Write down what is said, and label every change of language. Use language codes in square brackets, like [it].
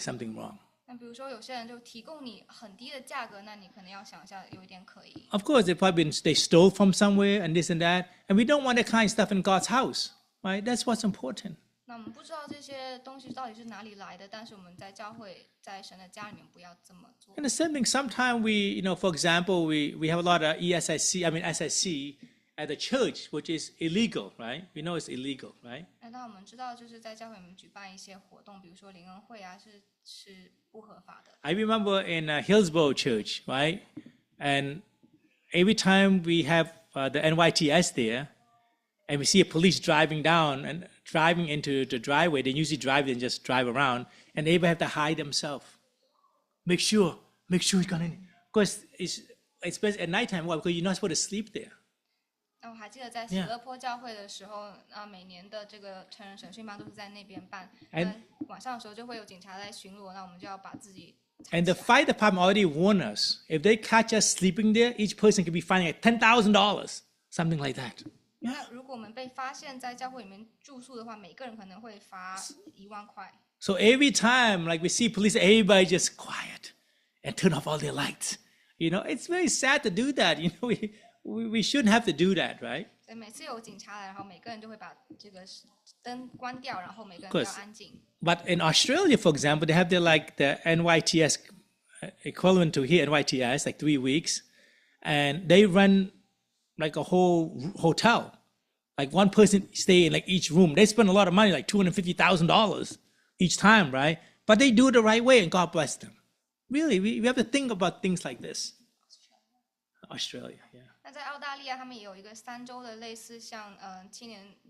[en] Something wrong. [zh] 那比如说有些人就提供你很低的价格，那你可能要想一下，有一点可疑。 [en] Of course, they stole from somewhere and this and that, and we don't want that kind of stuff in God's house, right? That's what's important. [zh] 那我们不知道这些东西到底是哪里来的，但是我们在教会，在神的家里面不要这么做。 [en] And the same thing, sometimes we, for example, we have a lot of SSC at the church, which is illegal, right? We know it's illegal, right? [zh] 那我们知道，就是在教会里面举办一些活动，比如说灵恩会啊，是不合法的。 [en] I remember in Hillsborough Church, right? And every time we have the NYTS there, and we see a police driving down and driving into the driveway, they usually drive and just drive around, and they have to hide themselves. Make sure he's gonna, because it's best at nighttime. Why? Because you're not supposed to sleep there. [zh] 那我还记得在喜乐坡教会的时候，每年的这个成人审讯班都是在那边办。那晚上的时候就会有警察来巡逻，那我们就要把自己藏 [en] And the fire department already warned us, if they catch us sleeping there, each person could be fined like $10,000, something like that. [zh] 那如果我们被发现在教会里面住宿的话，每个人可能会罚1万块。 [en] So every time, like we see police, everybody just quiet and turn off all their lights. It's very sad to do that. We shouldn't have to do that, right? [zh] 所以每次有警察来，然后每个人就会把这个灯关掉，然后每个人都要安静。 [en] But in Australia, for example, they have the NYTS equivalent to here, NYTS, like 3 weeks. And they run like a whole hotel. Like one person stay in like each room. They spend a lot of money, like $250,000 each time, right? But they do it the right way and God bless them. Really, we have to think about things like this. Australia, yeah. [zh] 那在澳大利亚，他们也有一个3周的类似像青年